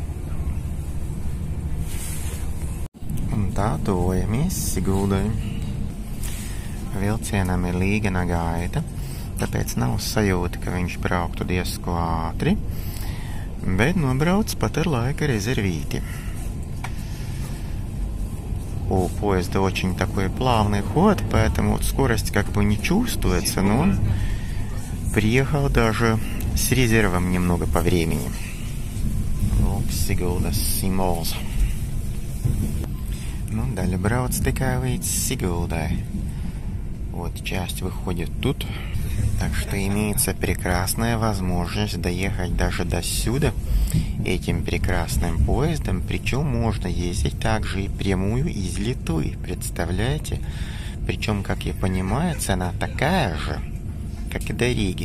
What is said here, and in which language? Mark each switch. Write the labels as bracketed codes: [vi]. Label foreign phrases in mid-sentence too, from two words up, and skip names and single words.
[lv] Un tā tojamies Siguldai. Vilcienam ir līgana gaita, tāpēc nav sajūta, ka viņš brauktu diezko ātri, bet nobrauc pat ar laika резервите. [ru] У поезда очень такой плавный ход, поэтому скорость как бы не чувствуется, но он приехал даже с резервом немного по времени. [lv] Lūk, Siguldas simbols. Nu, daļa brauc tikai līdz Siguldai. [ru] Вот часть выходит тут. Так что имеется прекрасная возможность доехать даже до сюда этим прекрасным поездом. Причем можно ездить также и прямую из Литвы. Представляете? Причем, как я понимаю, цена такая же, как и до Риги.